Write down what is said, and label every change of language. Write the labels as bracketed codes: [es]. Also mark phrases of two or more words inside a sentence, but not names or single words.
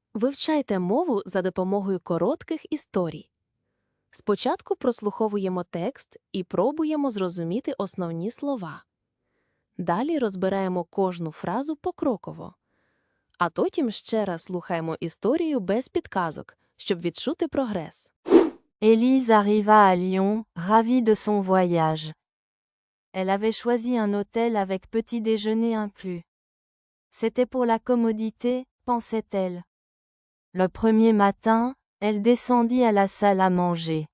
[uk] Вивчайте мову за допомогою коротких історій. Спочатку прослуховуємо текст і пробуємо зрозуміти основні слова. Далі розбираємо кожну фразу покроково. А потім ще раз слухаємо історію без підказок, щоб відчути прогрес. [fr] Élise arriva à Lyon, ravie de son voyage. Elle avait choisi un hôtel avec petit déjeuner inclus. C'était pour la commodité, pensait-elle. Le premier matin, elle descendit à la salle à manger.